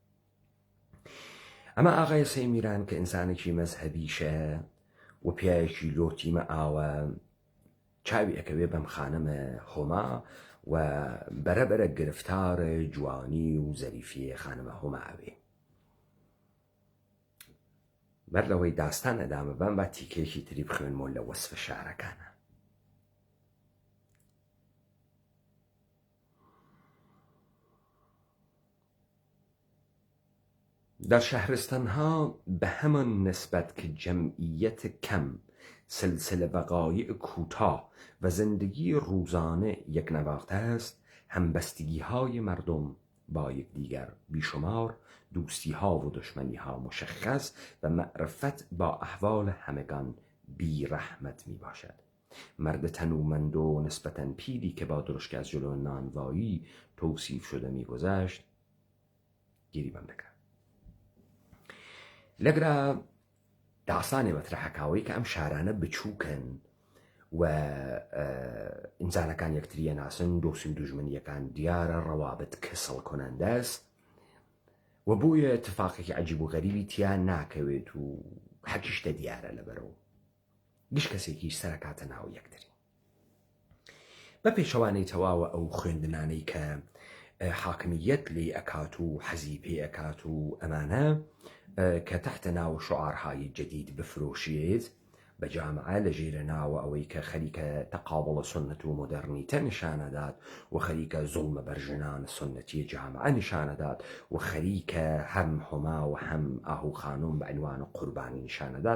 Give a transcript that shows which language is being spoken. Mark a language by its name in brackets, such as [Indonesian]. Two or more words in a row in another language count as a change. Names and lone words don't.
[Central Kurdish] ئەمە ئاغای سەیمیران کە ئینسانێکی مەزهەبیشە و پیاوێکی لۆتیمە ئاوە چاوی ئەکەوێ بەم خانەمە هۆما و بەرەبەرە گرفتارە جوانی و زەریفیە خانەمە هۆماوێ. بەر لەوەی داستان ئەدامە بەم با تیکێکی تری بخوێنمەوە لە وەسفە شارەکانە. [Persian] در شهرستانها به همان نسبت که جمعیت کم، سلسله وقایع کوتاه و زندگی روزانه یک نواخت است، همبستگی‌های مردم با یکدیگر بیشمار، دوستی‌ها و دشمنی‌ها مشخص و معرفت با احوال همگان بی رحمت می باشد. مرد تنومند و نسبتاً پیری که با درشک از جلو نانوایی توصیف شده می گذشت گیری بندکن. [Central Kurdish] لەگرا داستانێ بەترەحەکاوەی کە ئەم شارانە بچووکن و ئینسانەکان یەکتریە ناسن، دۆسی و دوژمنیەکان دیارە، ڕەوابەت کەسڵ کۆنەندە است و بۆیە اتفاقێکی عەجیب و غەریبی تیا ناکەوێت و هەرچی شتە دیارە لەبەرەوە گشت کەسێکیش سەرەکاتە ناو یەکتری. بە پێشەوانەی تەواوە ئەو خوێندنانەی کە حاکمیەت لێ ئەکات و حەزی پێ ئەکات و ئەمانە کە تحت ناو [Persian] شعارهای جدید [Central Kurdish] بفرۆشێت بە جامعە لە ژێرە ناوە ئەوەی کە خەریکە تەقابڵە سنت و مۆدەرنیتە نیشانەدات و خەریکە زوڵمە بەرژنان سنەتی جامعە نیشانەدات و خەریکە هەم هۆما و هەم ئاهو خانوم بە عنوان قوربانی نیشانەدات.